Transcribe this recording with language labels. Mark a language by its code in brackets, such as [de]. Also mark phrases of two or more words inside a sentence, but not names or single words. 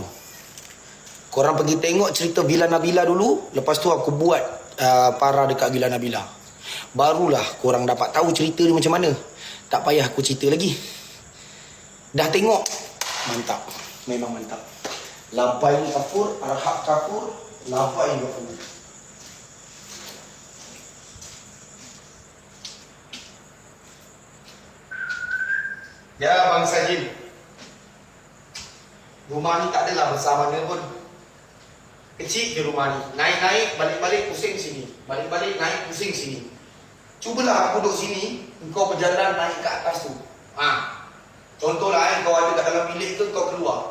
[ms] Korang pergi tengok cerita Villa Nabila dulu. Lepas tu aku buat para dekat Villa Nabila. Barulah korang dapat tahu cerita ni macam mana. Tak payah aku cerita lagi. Dah tengok? Mantap. Memang mantap. Lapai kafur, arhaq kafur, lapai kafur. Ya Bang Sajin, rumah ni tak adalah besar mana pun. Kecil je rumah ni. Naik-naik, balik-balik pusing sini. Balik-balik, naik pusing sini. Cubalah aku duduk sini, engkau berjalan naik ke atas tu. Contohlah kau ada kat dalam bilik tu, kau keluar.